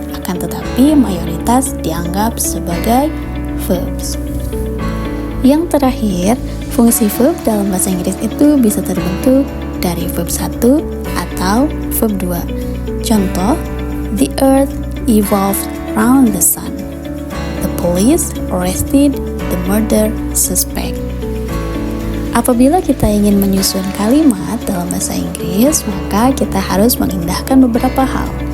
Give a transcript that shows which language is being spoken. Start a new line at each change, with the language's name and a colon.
Indonesian: Akan tetapi mayoritas dianggap sebagai verbs. Yang terakhir, fungsi verb dalam bahasa Inggris itu bisa terbentuk dari verb 1 atau verb 2. Contoh,
English: the earth evolved around the sun. The police arrested the murder suspect.
Indonesian: Apabila kita ingin menyusun kalimat dalam bahasa Inggris, maka kita harus mengindahkan beberapa hal.